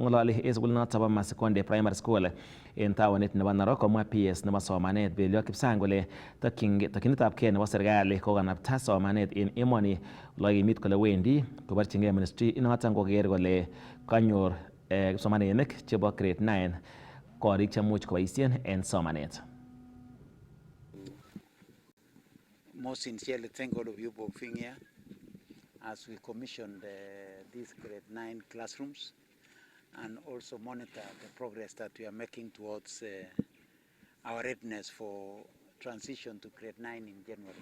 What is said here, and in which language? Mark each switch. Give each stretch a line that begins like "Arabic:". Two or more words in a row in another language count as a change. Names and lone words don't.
Kalenjin: Ng'ololi en sukulinoton bo Masikonde Primary School en taonit nebo Narok komwa PS nebo somanet Belio Kipsang kole tokyinetabgei nebo serikali kokanapta somanet en emoni olekimit kole wendi koborchingei ministry inoton koker kole kanyor kipsomaninik chebo grade 9 korik chemuch koboisien en somanet.
English: Most sincerely thank all of you for being here as we commissioned these grade 9 classrooms and also monitor the progress that we are making towards our readiness for transition to grade 9 in January.